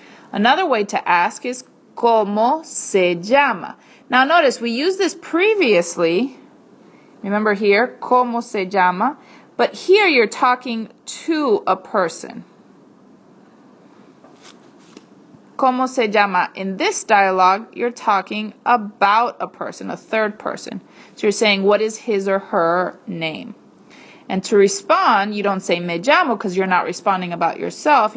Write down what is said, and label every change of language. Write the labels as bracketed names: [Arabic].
[English] Another way to ask is, [Spanish] ¿Cómo se llama? [English] Now, notice we used this previously. Remember here, [Spanish] ¿Cómo se llama? [English] But here you're talking to a person. [Spanish] ¿Cómo se llama? [English] In this dialogue, you're talking about a person, a third person. So you're saying, what is his or her name? And to respond, you don't say [Spanish] me llamo [English] because you're not responding about yourself.